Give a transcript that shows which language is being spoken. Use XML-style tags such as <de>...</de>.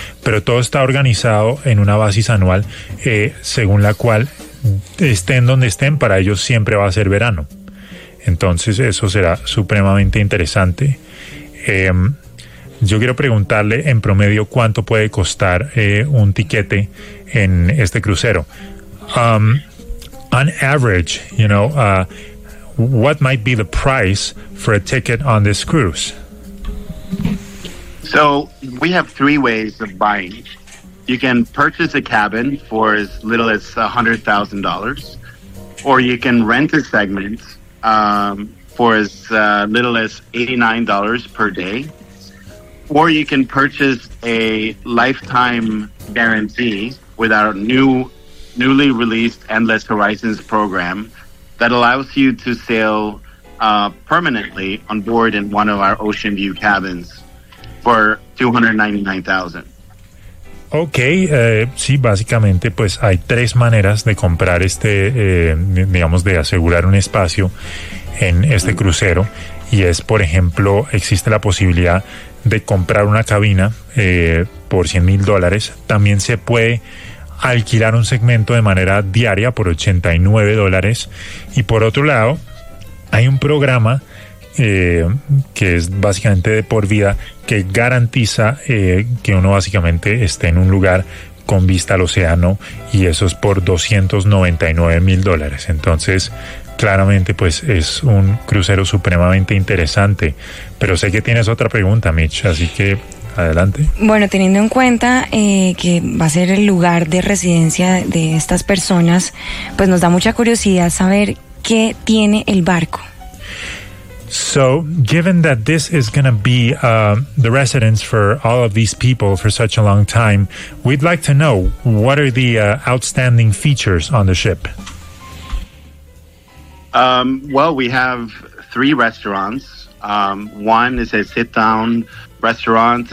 <es>Pero todo está organizado en una basis anual según la cual, estén donde estén, para ellos siempre va a ser verano. Entonces eso será supremamente interesante. Yo quiero preguntarle en promedio cuánto puede costar un tiquete en este crucero.</es> <en>On average, you know, what might be the price for a ticket on this cruise? So we have 3 ways of buying. You can purchase a cabin for as little as $100,000, or you can rent a segment for as little as $89 per day, or you can purchase a lifetime guarantee with our newly released Endless Horizons program that allows you to sail permanently on board in one of our Ocean View cabins for $299,000.</en> <es>Ok, sí, básicamente pues hay 3 maneras de comprar este, digamos, de asegurar un espacio en este crucero, y es, por ejemplo, existe la posibilidad de comprar una cabina por $100,000, también se puede alquilar un segmento de manera diaria por $89, y por otro lado hay un programa que es básicamente de por vida, que garantiza que uno básicamente esté en un lugar con vista al océano, y eso es por $299,000. Entonces, claramente, pues es un crucero supremamente interesante. Pero sé que tienes otra pregunta, Mitch, así que Adelante. Bueno, teniendo en cuenta que va a ser el lugar de residencia de estas personas, pues nos da mucha curiosidad saber qué tiene el barco.</es> <en>So, given that this is going to be the residence for all of these people for such a long time, we'd like to know, what are the outstanding features on the ship? Well, we have three restaurants. One is a sit-down restaurant.</en>